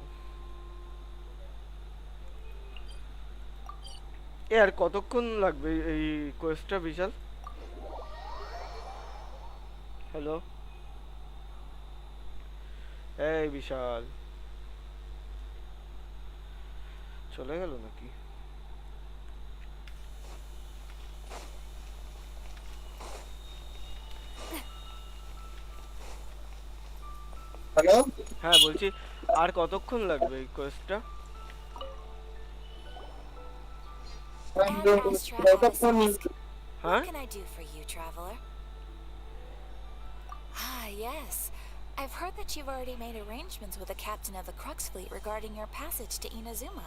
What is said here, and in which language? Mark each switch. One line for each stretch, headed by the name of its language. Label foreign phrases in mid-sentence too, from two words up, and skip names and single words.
Bangla: यार কতক্ষণ লাগবে এই কোয়েস্টটা বিশাল হ্যালো এই বিশাল চলে গেল নাকি হ্যালো হ্যাঁ বলছি আর কতক্ষণ লাগবে এই কোয়েস্টটা
English: What can I do for you, traveler? Ah, yes. I've heard that you've already made arrangements with the captain of the Crux fleet regarding your passage to Inazuma.